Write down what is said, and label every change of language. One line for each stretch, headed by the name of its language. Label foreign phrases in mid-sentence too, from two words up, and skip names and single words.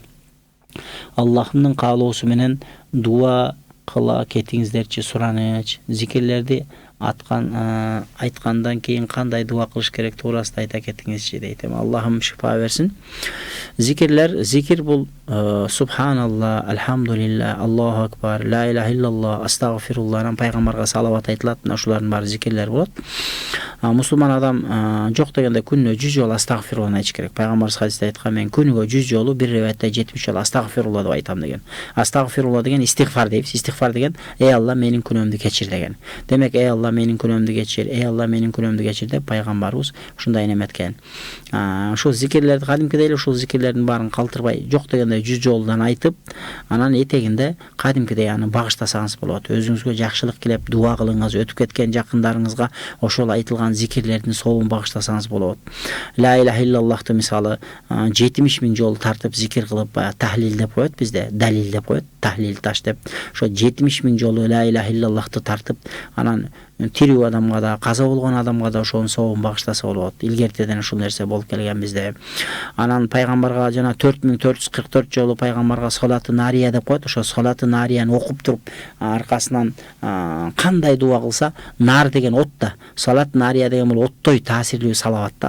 Kyrgyz: Аллахымдын каалоосу менен дуа кыла кетиңиздерчи, сураныч. Зикирлерди айткандан кийин кандай дуа кылыш керек туурасында айта кетиңизчи дейт. Аллахым шифа берсин. Зикир бул
Arabic: سبحان الله، الحمد لله, الله أكبر، لا إله إلا الله,
Kyrgyz: астагфируллах, пайгамбарга салават айтылат. Мына ушулардын баары зикирлер болот. Мусулман адам жок дегенде күнүнө 100 жолу астагфируллах айтыш керек. Пайгамбарыбыз хадисте айткан, мен күнүгө 100 жолу, бир риваятта 70 жолу астагфируллах деп айтам деген. Астагфируллах деген истигфар дейбиз. Истигфар деген эй Алла менин күнөөмдү кечир деген. Демек эй Алла менин күнөөмдү кечир, эй Алла менин күнөөмдү кечир деп пайгамбарыбыз ушундай неметкен. Ушул зикирлерди кадимкидей эле ушул зикирлердин баарын калтырбай жок дегенде 100 жолудан айтып, анан этегинде кадимкидей аны багыштасаңыз болот. Өзүңүзгө жакшылык тилеп дуа кылыңыз, өтүп кеткен жакындарыңызга ошол айтылган зикирлердин сообун багыштасаңыз болот.
Arabic: لا إله إلا الله
Kyrgyz: мисалы 70 000 жолу тартып зикир кылып, тахлил деп коет бизде, далил деп коет, тахлил таш деп. Ошо 70 000 жолу
Arabic: لا إله إلا الله
Kyrgyz: тартып, анан тирүү адамга да, каза болгон адамга да ошонун сообун багыштаса болот. Илгертеден ушул нерсе болуп келген бизде. Анан пайгамбарга жана 4444 жолу пайгамбарга салаты нария деп коет. Ошо салаты нарияны окуп туруп, аркасынан кандай дуа кылса, нар деген от да, салат нария деген бул оттой таасирлүү салават да.